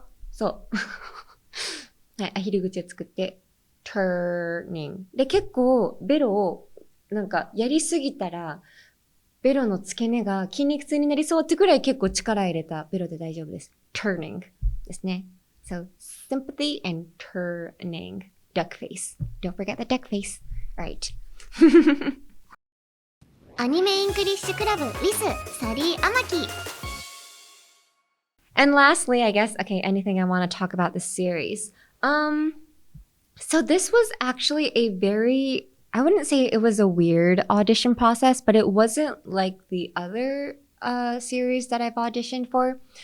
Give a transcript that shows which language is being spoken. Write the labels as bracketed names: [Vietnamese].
[Japanese] そう。はい、アヒル口を作って、turning。で、結構、ベロを、なんか、やりすぎたら、ベロの付け根が筋肉痛になりそうってくらい結構力入れたベロで大丈夫です。 turning ですね。 [English] So, sympathy and turning. Duck face. Don't forget the duck face. Alright. アニメイングリッシュクラブ with サリー・アマキ。 And lastly, I guess, okay, anything I want to talk about this series. So this was actually a very I wouldn't say it was a weird audition process, but it wasn't like the other series that I've auditioned for.